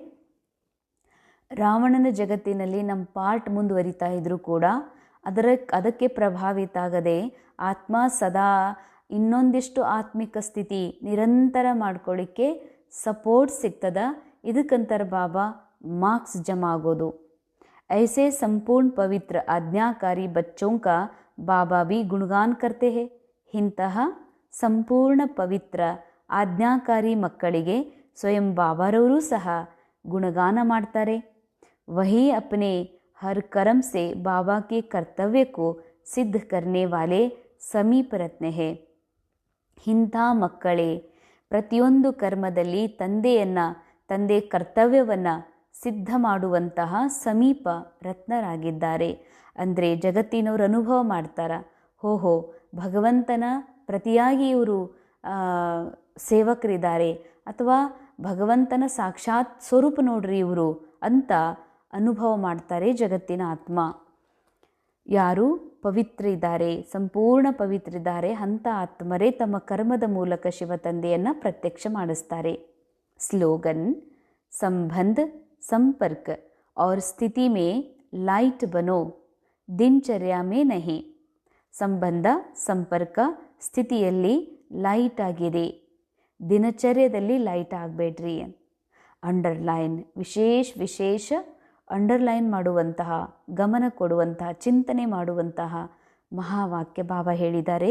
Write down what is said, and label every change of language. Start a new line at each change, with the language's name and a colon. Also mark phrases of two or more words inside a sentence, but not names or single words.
Kannada: ರಾವಣನ ಜಗತ್ತಿನಲ್ಲಿ ನಮ್ಮ ಪಾರ್ಟ್ ಮುಂದುವರಿತಾ ಇದ್ದರೂ ಕೂಡ ಅದಕ್ಕೆ ಪ್ರಭಾವಿತ ಆಗದೆ ಆತ್ಮ ಸದಾ ಇನ್ನೊಂದಿಷ್ಟು ಆತ್ಮಿಕ ಸ್ಥಿತಿ ನಿರಂತರ ಮಾಡ್ಕೊಳ್ಳಿಕ್ಕೆ ಸಪೋರ್ಟ್ ಸಿಗ್ತದ. ಇದಕ್ಕಂತಾರೆ ಬಾಬಾ ಮಾರ್ಕ್ಸ್ ಜಮಾ ಆಗೋದು.
Hindi: ऐसे संपूर्ण पवित्र आज्ञाकारी बच्चों का बाबा भी गुणगान करते हैं.
Kannada: ಇಂತಹ ಸಂಪೂರ್ಣ ಪವಿತ್ರ ಆಜ್ಞಾಕಾರಿ ಮಕ್ಕಳಿಗೆ ಸ್ವಯಂ ಬಾಬಾರವರು ಸಹ ಗುಣಗಾನ ಮಾಡ್ತಾರೆ.
Hindi: वही अपने हर कर्म से बाबा के कर्तव्य को सिद्ध करने वाले समीप रत्न है.
Kannada: ಇಂಥ ಮಕ್ಕಳೇ ಪ್ರತಿಯೊಂದು ಕರ್ಮದಲ್ಲಿ ತಂದೆ ಕರ್ತವ್ಯವನ್ನು ಸಿದ್ಧ ಮಾಡುವಂತಹ ಸಮೀಪ ರತ್ನರಾಗಿದ್ದಾರೆ. ಅಂದರೆ ಜಗತ್ತಿನವರು ಅನುಭವ ಮಾಡ್ತಾರೆ, ಹೋ ಭಗವಂತನ ಪ್ರತಿಯಾಗಿ ಇವರು ಸೇವಕರಿದ್ದಾರೆ, ಅಥವಾ ಭಗವಂತನ ಸಾಕ್ಷಾತ್ ಸ್ವರೂಪ ನೋಡ್ರಿ ಇವರು ಅಂತ ಅನುಭವ ಮಾಡ್ತಾರೆ ಜಗತ್ತಿನ ಆತ್ಮ. ಯಾರು ಪವಿತ್ರ ಇದ್ದಾರೆ, ಸಂಪೂರ್ಣ ಪವಿತ್ರ ಇದ್ದಾರೆ, ಅಂಥ ಆತ್ಮರೇ ತಮ್ಮ ಕರ್ಮದ ಮೂಲಕ ಶಿವ ತಂದೆಯನ್ನು ಪ್ರತ್ಯಕ್ಷ ಮಾಡಿಸ್ತಾರೆ.
Hindi: ಸ್ಲೋಗನ್: ಸಂಬಂಧ संपर्क और स्थिति में लाइट बनो, दिनचर्या में नहीं.
Kannada: ಸಂಬಂಧ ಸಂಪರ್ಕ ಸ್ಥಿತಿಯಲ್ಲಿ ಲೈಟ್ ಆಗಿದೆ, ದಿನಚರ್ಯದಲ್ಲಿ ಲೈಟ್ ಆಗಬೇಡ್ರಿ. ಅಂಡರ್ಲೈನ್, ವಿಶೇಷ ಅಂಡರ್ಲೈನ್ ಮಾಡುವಂತಹ, ಗಮನ ಕೊಡುವಂತಹ, ಚಿಂತನೆ ಮಾಡುವಂತಹ ಮಹಾವಾಕ್ಯ ಬಾಬಾ ಹೇಳಿದ್ದಾರೆ.